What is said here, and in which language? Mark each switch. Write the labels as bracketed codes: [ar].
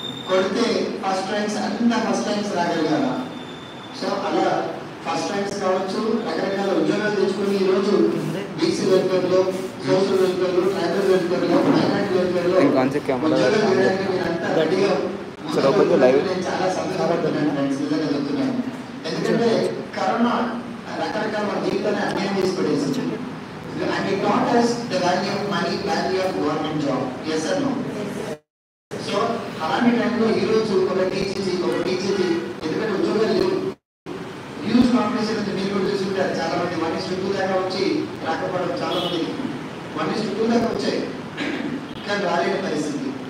[te] కొడితే first ranks అంతా first ranks రాగలిగాను. So అలా ఫస్ట్ ర్యాంక్స్ కావచ్చు, రకరకాల ఉద్యోగాలు తెచ్చుకుని ఈరోజు బీసీ వెల్ఫేర్లో, సోషల్ వెల్ఫేర్లో, ట్రైబల్ వెల్ఫేర్లో, మైనారిటీ వెల్ఫేర్లో ఉద్యోగాలు చేయడానికి మీరంతా రెడీగా నేను చాలా సంతోషపడుతున్నాను ఫ్రెండ్స్, నిజంగా చెప్తున్నాను. ఎందుకంటే కరోనా రకరకాల మన జీవితాన్ని అన్యాయం చేసి పడేసింది. [en] And it taught us the value of money, value of government job. Yes or no? [te] So అలాంటి టైంలో ఈరోజు ఒక టీచీసీ ఎందుకంటే ఉద్యోగాలు లేవు, హ్యూజ్ కాంపిటీషన్ ఉంది. మీరు కూడా చూసుకుంటారు, చాలా మంది 1:2 దాకా వచ్చి రాకపోవడం, చాలా మంది 1:2 దాకా వచ్చాయి కానీ రాలేని పరిస్థితి.